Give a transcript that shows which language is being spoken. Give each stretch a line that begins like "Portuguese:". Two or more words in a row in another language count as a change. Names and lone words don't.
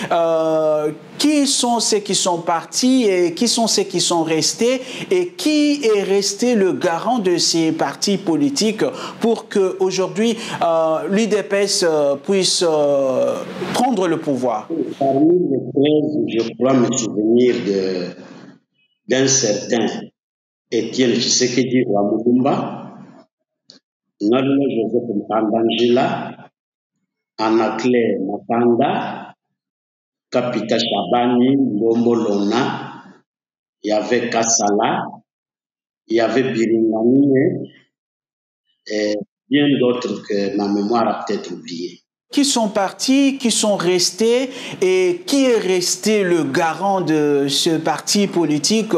French: Qui sont ceux qui sont partis et qui sont ceux qui sont restés et qui est resté le garant de ces partis politiques pour qu'aujourd'hui l'UDPS puisse prendre le pouvoir? Parmi les 13, je crois me souvenir d'un certain Étienne Tshisekedi Wamulumba, Nallo Joseph Mpandangila, Anaclé Makanda, Kapita Chabani, Lombolona, il y avait Kassala, il y avait Biringani et bien d'autres que ma mémoire a peut-être oublié. Qui sont partis, qui sont restés et qui est resté le garant de ce parti politique?